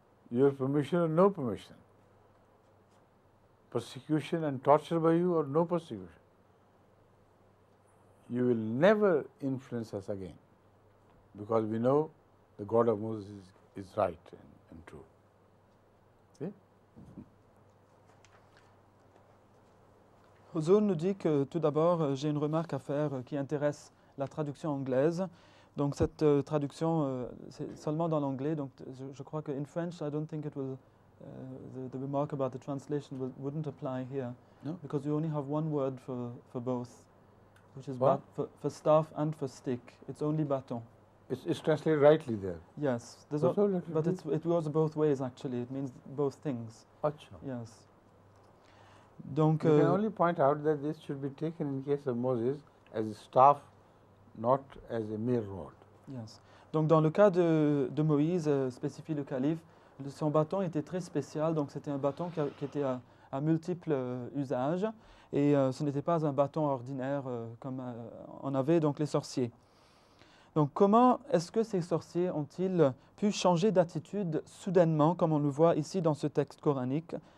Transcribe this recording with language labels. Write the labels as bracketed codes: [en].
[en] Your permission or no permission? Persecution and torture by you or no persecution? You will never influence us again, because we know the God of Moses is right and true. See? [fr] Huzur nous dit que tout d'abord, j'ai une remarque à faire qui intéresse la traduction anglaise. Donc cette traduction, c'est seulement dans l'anglais. Donc je crois que [en] in French, I don't think it will. The remark about the translation wouldn't apply here, No? because we only have one word for both, which is What? for staff and for stick. It's only bâton. It's translated rightly there. Yes, there's That's all that but it it goes both ways actually. It means both things. Acha. Yes. Donc You can only point out that this should be taken in case of Moses as a staff, not as a mere rod. yes. [fr] Donc dans le cas de Moïse, spécifie le calife, son bâton était très spécial. Donc c'était un bâton qui était à multiples usages, et ce n'était pas un bâton ordinaire comme en avaient donc les sorciers. Donc comment est-ce que ces sorciers ont-ils pu changer d'attitude soudainement, comme on le voit ici dans ce texte coranique?